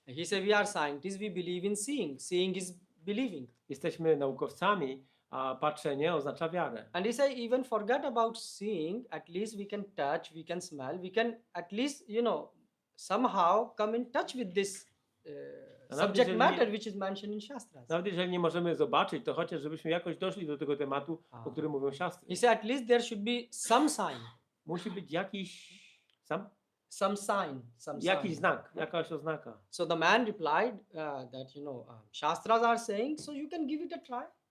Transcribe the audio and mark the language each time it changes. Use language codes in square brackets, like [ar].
[en] He said, we are scientists, we believe in seeing. Seeing is believing. [pl] Jesteśmy naukowcami, a patrzenie oznacza wiarę. [en] And he said, even forget about seeing, at least we can touch, we can smell, we can at least, somehow come in touch with this subject matter which is mentioned in Shastras. [pl] Nawet jeżeli nie możemy zobaczyć, to chociaż żebyśmy jakoś doszli do tego tematu, o którym mówią siastry. [en] He said, at least there should be some sign. [pl] Musi być jakiś [en] Some sign. [pl] jakiś znak, jakaś oznaka. [en] So the man replied that, Shastras are saying, so you can give it a try.